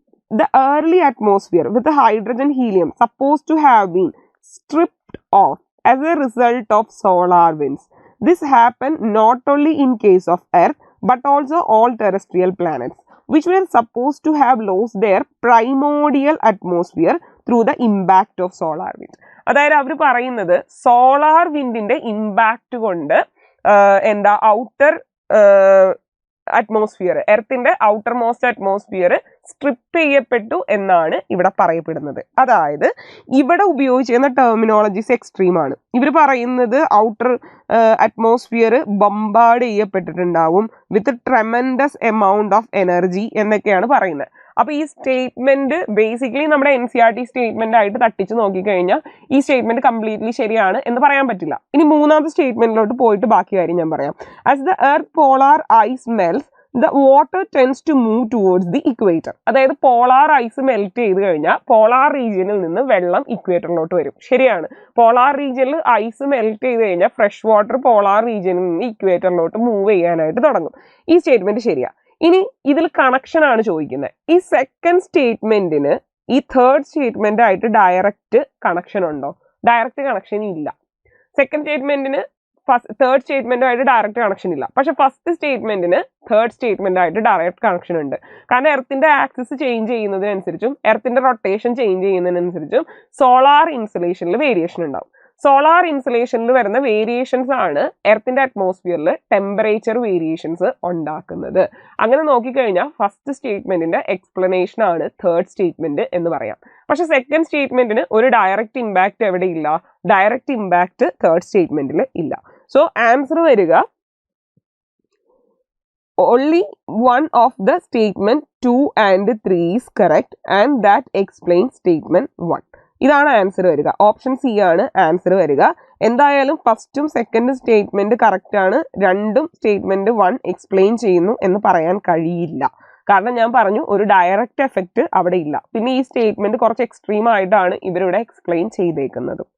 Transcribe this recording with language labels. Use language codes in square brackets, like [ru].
[en] The early atmosphere with the hydrogen helium supposed to have been stripped off as a result of solar winds. This happened not only in case of Earth but also all terrestrial planets which were supposed to have lost their primordial atmosphere through the impact of solar winds. [ml] അതായത് അവർ പറയുന്നത് solar വിൻഡിന്റെ impact കൊണ്ട് എന്താ outer atmosphere, എർത്തിന്റെ outer most atmosphere strip ചെയ്യപ്പെട്ടു എന്നാണ് ഇവിടെ പറയപ്പെടുന്നത്. അതായത് ഇവിടെ ഉപയോഗിച്ചിരുന്ന ടെർമിനോളജീസ് എക്സ്ട്രീം ആണ്. ഇവർ പറയുന്നത് outer atmosphere ബംബാർഡ് ചെയ്യപ്പെട്ടിട്ടുണ്ടാവും [en] with tremendous amount of energy [ml] എന്നൊക്കെയാണ് പറയുന്നത്. അപ്പൊ ഈ സ്റ്റേറ്റ്മെന്റ് ബേസിക്കലി നമ്മുടെ NCERT സ്റ്റേറ്റ്മെന്റ് ആയിട്ട് തട്ടിച്ച് നോക്കിക്കഴിഞ്ഞാൽ ഈ സ്റ്റേറ്റ്മെന്റ് കംപ്ലീറ്റ്ലി ശരിയാണ് എന്ന് പറയാൻ പറ്റില്ല. ഇനി മൂന്നാമത്തെ സ്റ്റേറ്റ്മെന്റിലോട്ട് പോയിട്ട് ബാക്കി കാര്യം ഞാൻ പറയാം. [en] As the earth polar ice melts the water tends to move towards the equator. [ml] അതായത് പോളാർ ഐസ് മെൽറ്റ് ചെയ്ത് കഴിഞ്ഞാൽ പോളാർ റീജിയനിൽ നിന്ന് വെള്ളം ഇക്വേറ്ററിലോട്ട് വരും. ശരിയാണ്. പോളാർ റീജിയനിൽ ഐസ് മെൽറ്റ് ചെയ്ത് കഴിഞ്ഞാൽ ഫ്രഷ് വാട്ടർ പോളാർ റീജിയനിൽ നിന്ന് ഇക്വേറ്ററിലോട്ട് മൂവ് ചെയ്യാനായിട്ട് തുടങ്ങും. ഈ സ്റ്റേറ്റ്മെന്റ് ശരിയാ. ഇനി ഇതിൽ കണക്ഷൻ ആണ് ചോദിക്കുന്നത്. ഈ സെക്കൻഡ് സ്റ്റേറ്റ്മെന്റിന് ഈ തേർഡ് സ്റ്റേറ്റ്മെന്റ് ആയിട്ട് ഡയറക്റ്റ് കണക്ഷൻ ഉണ്ടോ? ഡയറക്റ്റ് കണക്ഷൻ ഇല്ല. സെക്കൻഡ് സ്റ്റേറ്റ്മെന്റിന് തേർഡ് സ്റ്റേറ്റ്മെന്റുമായിട്ട് ഡയറക്റ്റ് കണക്ഷൻ ഇല്ല. പക്ഷെ ഫസ്റ്റ് സ്റ്റേറ്റ്മെന്റിന് തേർഡ് സ്റ്റേറ്റ്മെന്റ് ആയിട്ട് ഡയറക്റ്റ് കണക്ഷൻ ഉണ്ട്. കാരണം എർത്തിന്റെ axis change ചെയ്യുന്നതിനനുസരിച്ചും എർത്തിന്റെ rotation change ചെയ്യുന്നതിനനുസരിച്ചും solar ഇൻസുലേഷനിൽ variation ഉണ്ടാവും. സോളാർ ഇൻസുലേഷനിൽ വരുന്ന വേരിയേഷൻസ് ആണ് എർത്തിന്റെ അറ്റ്മോസ്ഫിയറിൽ ടെമ്പറേച്ചർ വേരിയേഷൻസ് ഉണ്ടാക്കുന്നത്. അങ്ങനെ നോക്കിക്കഴിഞ്ഞാൽ ഫസ്റ്റ് സ്റ്റേറ്റ്മെന്റിന്റെ എക്സ്പ്ലനേഷൻ ആണ് തേർഡ് സ്റ്റേറ്റ്മെന്റ് എന്ന് പറയാം. പക്ഷെ സെക്കൻഡ് സ്റ്റേറ്റ്മെന്റിന് ഒരു ഡയറക്റ്റ് ഇമ്പാക്ട് എവിടെ ഇല്ല? ഡയറക്റ്റ് ഇമ്പാക്ട് തേർഡ് സ്റ്റേറ്റ്മെന്റിൽ ഇല്ല. [en] so [ml] ആൻസർ വരിക [en] only one of the statement 2 and 3 is correct and that explains statement 1. [ml] ഇതാണ് ആൻസർ വരിക. ഓപ്ഷൻ സി ആണ് ആൻസർ വരിക. എന്തായാലും ഫസ്റ്റും സെക്കൻഡും സ്റ്റേറ്റ്മെന്റ് കറക്റ്റ് ആണ്. രണ്ടും സ്റ്റേറ്റ്മെന്റ് 1 എക്സ്പ്ലെയിൻ ചെയ്യുന്നു എന്ന് പറയാൻ കഴിയില്ല. കാരണം ഞാൻ പറഞ്ഞു ഒരു ഡയറക്റ്റ് എഫക്റ്റ് അവിടെ ഇല്ല. പിന്നെ ഈ സ്റ്റേറ്റ്മെന്റ് കുറച്ച് എക്സ്ട്രീം ആയിട്ടാണ് ഇവരിവിടെ എക്സ്പ്ലെയിൻ ചെയ്തേക്കുന്നത്.